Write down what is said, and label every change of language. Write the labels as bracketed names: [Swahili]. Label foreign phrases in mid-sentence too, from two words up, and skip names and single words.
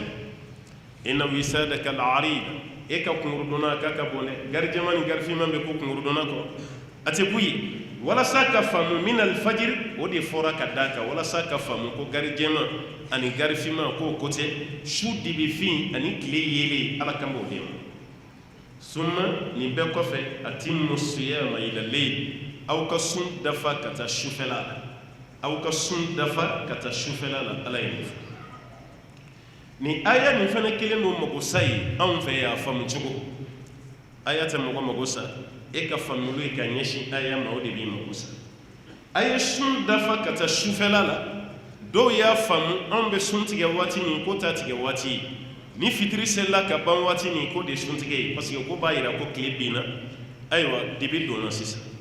[Bambara] ye [Arabic] إن وسادك العريض [Bambara] e ka kungorodonna k'a ka bon dɛ gari jɛman ni gari finman bɛ ko kungorodonna kɔrɔ a tɛ ku ye walasa ka faamu min alfajiri o de fɔra ka d'a kan walasa ka faamu ko gari jɛman ani gari finman k'o ko tɛ su dibi fin ani tile yelen ala kan b'o de ma summa nin bɛɛ kɔfɛ [Arabic] أتموا الصيام إلى الليل [Bambara] aw ka sun dafa ka taa sufɛla la aw ka sun dafa ka taa sufɛla la ala ye nin fɔ ni aya nin fana kelen don mago sa ye anw fɛ y'a faamu cogo aya tɛ mɔgɔ mago sa e ka faamuyali ye ka ɲɛsin aya ma o de b'i mago sa a ye sun dafa ka taa sufɛla la dɔw y'a faamu anw bɛ sun tigɛ waati min ko t'a tigɛ waati ye ni fitiri selila ka ban waati min ko de sun tigɛ ye [French] parce que [Bambara] ko b'a yira ko tile binna ayiwa dibi donna sisan